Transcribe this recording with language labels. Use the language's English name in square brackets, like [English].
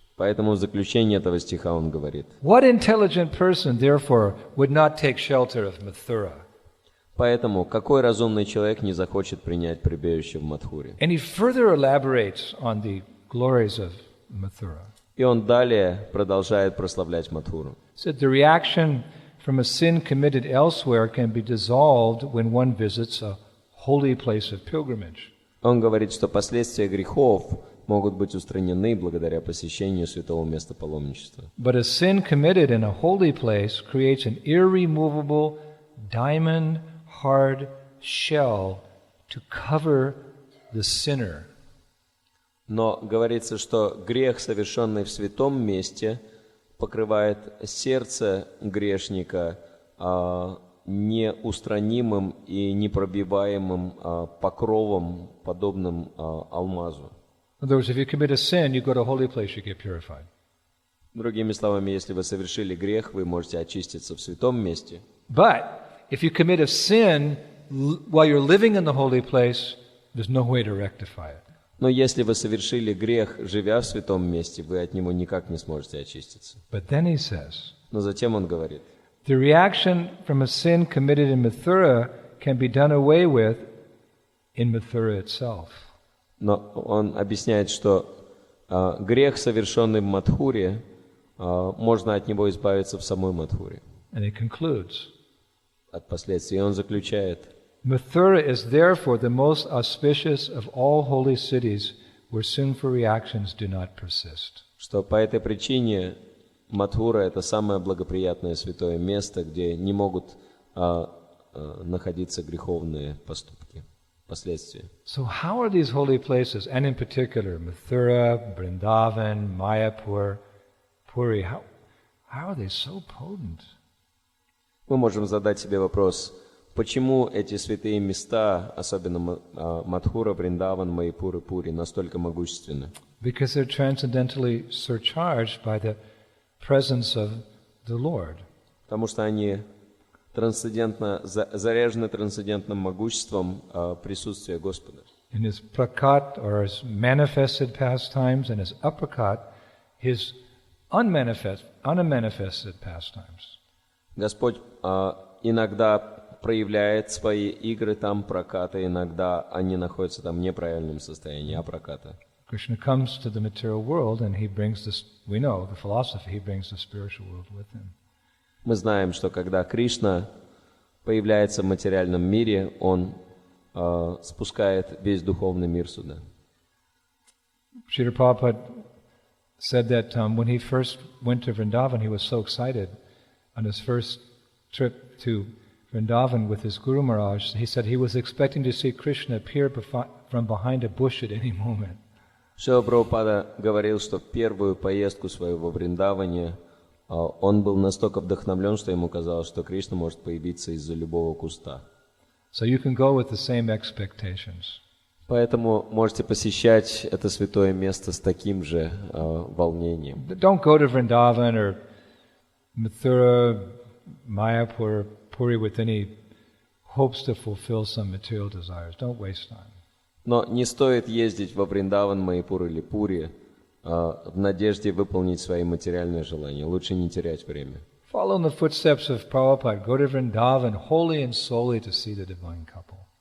[Russian] Поэтому в заключении этого стиха он говорит: [English] What intelligent person, therefore, would not take shelter of Mathura? [Russian] Поэтому какой разумный человек не захочет принять прибежище в Мадхуре? [English] And he further elaborates on the glories of Mathura. [Russian] И он далее продолжает прославлять Мадхуру. [English] Said the reaction from a sin committed elsewhere can be dissolved when one visits a holy place of pilgrimage. [Russian] Он говорит, что последствия грехов могут быть устранены благодаря посещению святого места паломничества. [English] But a sin committed in a holy place creates an irremovable diamond-hard shell to cover the sinner. [Russian] Но говорится, что грех, совершенный в святом месте, покрывает сердце грешника неустранимым и непробиваемым покровом, подобным алмазу. [English] In other words, if you commit a sin, you go to a holy place, you get purified. [Russian] Другими словами, если вы совершили грех, вы можете очиститься в святом месте. [English] But if you commit a sin while you're living in the holy place, there's no way to rectify it. [Russian] Но если вы совершили грех, живя в святом месте, вы от него никак не сможете очиститься. [English] But then he says, [Russian] Но затем он говорит: [English] the reaction from a sin committed in Mathura can be done away with in Mathura itself. [Russian] Но он объясняет, что грех, совершенный в Мадхуре, можно от него избавиться в самой Мадхуре. [English] And he concludes, [Russian] От последствий. И он заключает: [English] Mathura is therefore the most auspicious of all holy cities where sinful reactions do not persist. [Russian] Что по этой причине Мадхура — это самое благоприятное святое место, где не могут находиться греховные поступки, последствия. [English] So how are these holy places, and in particular Mathura, Vrindavan, Mayapur, Puri, how are they so potent? [Russian] Мы можем задать себе вопрос: почему эти святые места, особенно Мадхура, Вриндаван, Майяпур и Пури, настолько могущественны? [English] Because they're transcendentally surcharged by the presence of the Lord. [Russian] Потому что они трансцендентно заряжены трансцендентным могуществом присутствия Господа. [English] In his prakat, or his manifested pastimes, and his aprakat, his unmanifested pastimes. [Russian] Господь иногда проявляет свои игры там проката, иногда они находятся там в неправильном состоянии апраката. [English] Krishna comes to the material world and he brings this, we know, the philosophy, he brings the spiritual world with him. [Russian] Мы знаем, что когда Кришна появляется в материальном мире, он спускает весь духовный мир сюда. [English] Srila Prabhupada said that when he first went to Vrindavan, he was so excited on his first trip to Vrindavan with his Guru Maharaj. He said he was expecting to see Krishna appear from behind a bush at any moment. [Russian] Шрила Прабхупада говорил, что в первую поездку свою во Вриндаване он был настолько вдохновлен, что ему казалось, что Кришна может появиться из-за любого куста. [English] So you can go with the same expectations. [Russian] Поэтому можете посещать это святое место с таким же волнением. [English] Don't go to Vrindavan or Mathura, Mayapur, Puri with any hopes to fulfill some material desires. Don't waste time. [Russian] Но не стоит ездить во Вриндаван, Майяпур или Пури в надежде выполнить свои материальные желания. Лучше не терять время. [English] Follow in the footsteps of Prabhupada. Go to Vrindavan wholly and solely to see the divine couple.